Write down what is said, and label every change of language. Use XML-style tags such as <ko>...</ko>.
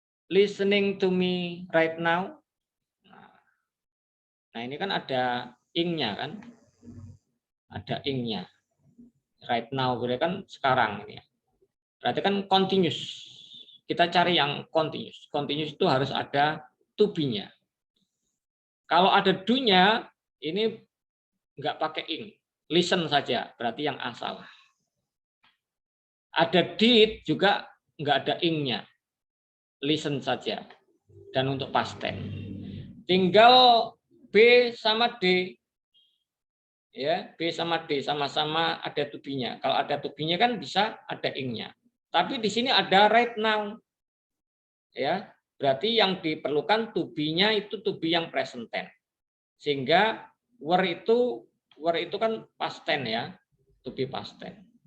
<en>Listening to me right now.</en> <id>Nah, ini kan ada ing-nya kan? Ada ing-nya.</id> <en>Right now,</en> <id>berarti kan sekarang ini. Berarti kan continuous. Kita cari yang continuous. Continuous itu harus ada to be-nya. Kalau ada do-nya, ini nggak pakai ing. Listen saja, berarti yang A salah. Ada did juga nggak ada ing-nya. Listen saja. Dan untuk past tense. Tinggal B sama D. Ya, B sama D sama-sama ada to be-nya. Kalau ada to be-nya kan bisa ada ing-nya. Tapi di sini ada right now. Ya, berarti yang diperlukan to be-nya itu to be yang present tense. Sehingga were itu kan past tense ya, to be past tense.</id>